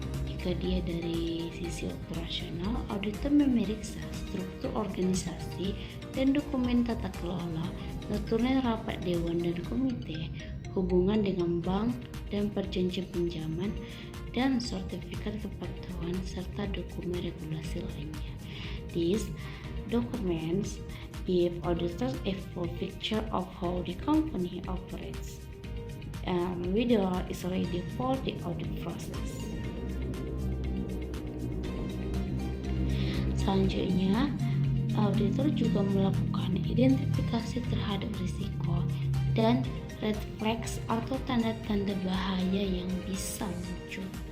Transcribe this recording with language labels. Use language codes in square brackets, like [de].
[id] Jika dia dari sisi operasional, auditor memeriksa struktur organisasi dan dokumen tata kelola, notulen rapat dewan dan komite, hubungan dengan bank dan perjanjian pinjaman, dan sertifikat kepatuhan pemberitahuan serta dokumen regulasi lainnya. [en] These documents give auditors a full picture of how the company operates and whether is ready for the audit process. [id] Selanjutnya, auditor juga melakukan identifikasi terhadap risiko dan red flags atau tanda-tanda bahaya yang bisa muncul.